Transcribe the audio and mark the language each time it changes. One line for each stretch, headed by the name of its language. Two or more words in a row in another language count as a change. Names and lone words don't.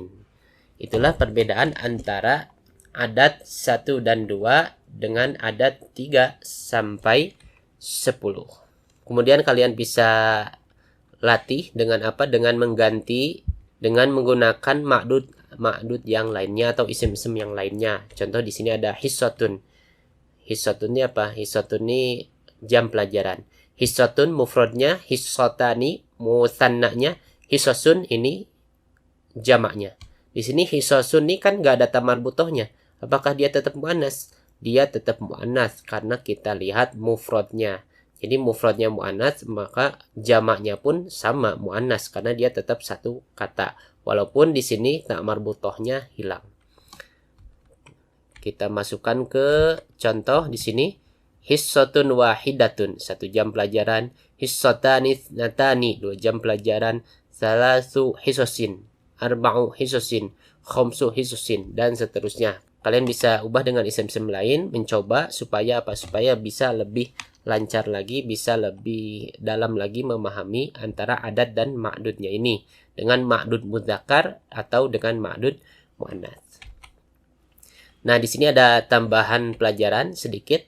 Indonesian: Itulah perbedaan antara adat 1 dan 2 dengan adat 3 sampai 10. Kemudian kalian bisa latih dengan apa? Dengan mengganti, dengan menggunakan ma'dud yang lainnya atau isim-isim yang lainnya. Contoh di sini ada hissatun. Hissatun ini apa? Hissatun ini jam pelajaran. Hissatun mufradnya, hissatani musannanya, hissasun ini jamaknya. Di sini hissasun ini kan gak ada tamar butohnya. Apakah dia tetap muannas? Dia tetap muannas karena kita lihat mufradnya. Jadi mufradnya mu'annas, maka jamaknya pun sama mu'annas karena dia tetap satu kata. Walaupun di sini tak marbutohnya hilang. Kita masukkan ke contoh di sini.
Arabic: حصة واحدة,
Indonesian: 1 jam pelajaran.
Arabic: حصتان اثنتان,
Indonesian: 2 jam pelajaran.
Arabic: ثلاث حصص، أربع حصص، خمس حصص,
Indonesian: dan seterusnya. Kalian bisa ubah dengan isim-isim lain, mencoba supaya apa? Supaya bisa lebih lancar lagi, bisa lebih dalam lagi memahami antara adat dan ma'dudnya ini. Dengan
Arabic: معدود مذكر
Indonesian: atau dengan
Arabic: معدود مؤنث.
Indonesian: Nah, di sini ada tambahan pelajaran sedikit.